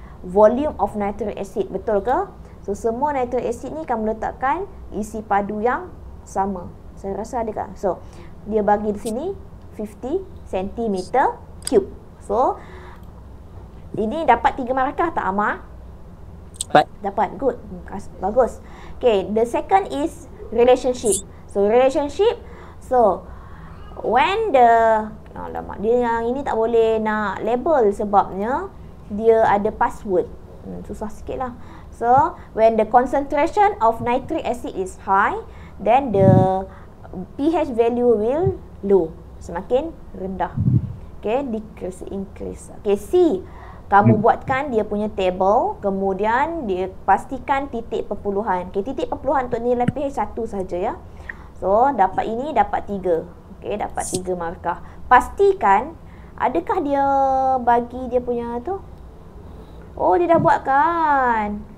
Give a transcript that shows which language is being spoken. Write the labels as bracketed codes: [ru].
[en] Volume of nitric acid, [ms] betul ke? So, semua nitric acid ni kamu letakkan isi padu yang sama. Saya rasa ada kan? So, dia bagi di sini 50 cm3. So, ini dapat 3 markah tak, Amar? Dapat. Good. Bagus. [en] Okay, the second is relationship. [ms] So, relationship. [en] So, when the [ms] dia yang ini tak boleh nak label sebabnya dia ada password. Susah sikit lah. [en] So, when the concentration of nitric acid is high, then the pH value will low. [ms] Semakin rendah. [en] Okay, decrease, increase. Okay, C. [ms] Kamu buatkan dia punya table, kemudian dia pastikan titik perpuluhan. Okay, titik perpuluhan untuk nilai pH 1 saja ya. So, dapat ini, dapat 3. Okay, dapat 3 markah. Pastikan Adakah dia bagi dia punya tu? Oh, dia dah buat kan.